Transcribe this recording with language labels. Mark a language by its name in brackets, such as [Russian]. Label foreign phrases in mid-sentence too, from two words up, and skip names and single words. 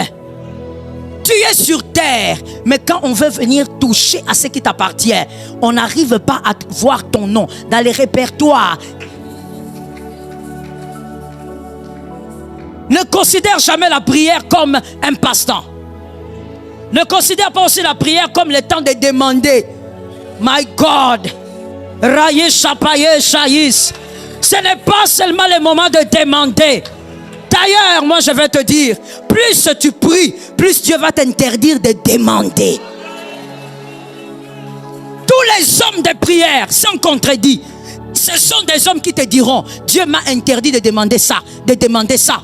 [French] Tu es sur terre, mais quand on veut venir toucher à ce qui t'appartient, on n'arrive pas à voir ton nom dans les répertoires. Ne considère jamais la prière comme un passe-temps. Ne considère pas aussi la prière comme le temps de demander. [English] My God, Raye chapaye chaïs. [French] Ce n'est pas seulement le moment de demander. D'ailleurs, moi je vais te dire, plus tu pries, plus Dieu va t'interdire de demander. Tous les hommes de prière sont contredits. Ce sont des hommes qui te diront, Dieu m'a interdit de demander ça, de demander ça.